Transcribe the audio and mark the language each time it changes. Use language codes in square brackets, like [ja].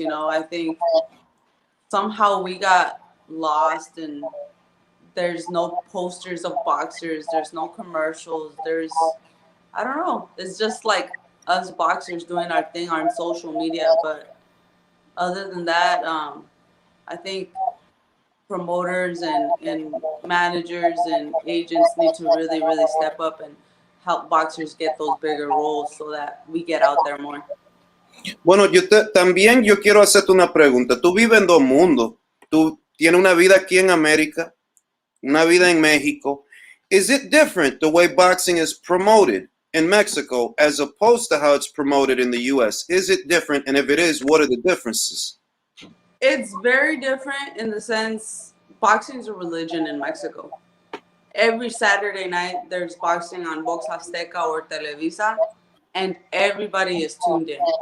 [en] I think somehow we got lost, and there's no posters of boxers, there's no commercials, I don't know, it's just like us boxers doing our thing on social media. But other than that, I think promoters and managers and agents need to really, really step up and help boxers get those bigger roles so that we get out there more. [es] Bueno, también yo quiero hacerte una pregunta. Tú vives en dos mundos. Tú tienes una vida aquí en América, una vida en México. [en] Is it different the way boxing is promoted in Mexico as opposed to how it's promoted in the US? Is it different? And if it is, what are the differences? It's very different in the sense boxing is a religion in Mexico. Every Saturday night there's boxing on Box Azteca or Televisa, and everybody is tuned in.